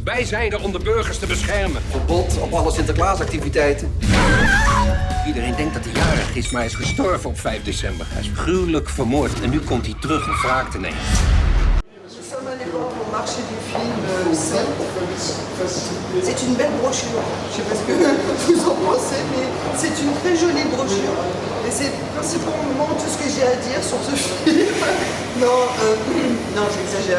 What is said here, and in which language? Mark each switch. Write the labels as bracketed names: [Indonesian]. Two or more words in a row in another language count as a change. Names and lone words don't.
[Dutch] Wij zijn er om de burgers te beschermen. Verbod op alle Sinterklaasactiviteiten. Iedereen denkt dat hij jarig is, maar hij is gestorven op 5 december. Hij is gruwelijk vermoord en nu komt hij terug om wraak te nemen. [French] Nous sommes allés voir au marché du film C'est une belle brochure. Je ne sais pas ce que vous en pensez, mais c'est une très jolie brochure. Et c'est principalement tout ce que j'ai à dire sur ce film. Non, j'exagère.